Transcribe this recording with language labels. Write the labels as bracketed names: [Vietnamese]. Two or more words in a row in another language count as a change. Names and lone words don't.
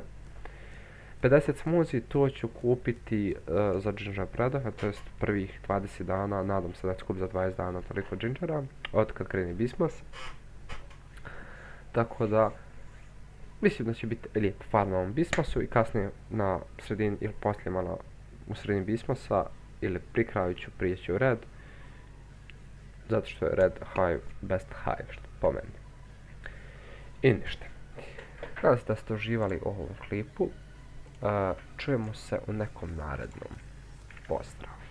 [Bosnian] 50 smoothie, to ću kupiti za gingerbreadove, to jest prvih 20 dana, nadam se da ću kupiti za 20 dana toliko gingera, od kad kreni Bismas. Tako da, mislim da će biti lijep farm na ovom Bismasu i kasnije na sredini ili poslije malo u sredini Bismasa ili pri kraju ću prijeći u red. Zato što je [English] red hive best hive, [Bosnian] što po meni. I ništa. Nadam se da ste uživali u ovom klipu. Čujemo se u nekom narednom. Pozdrav!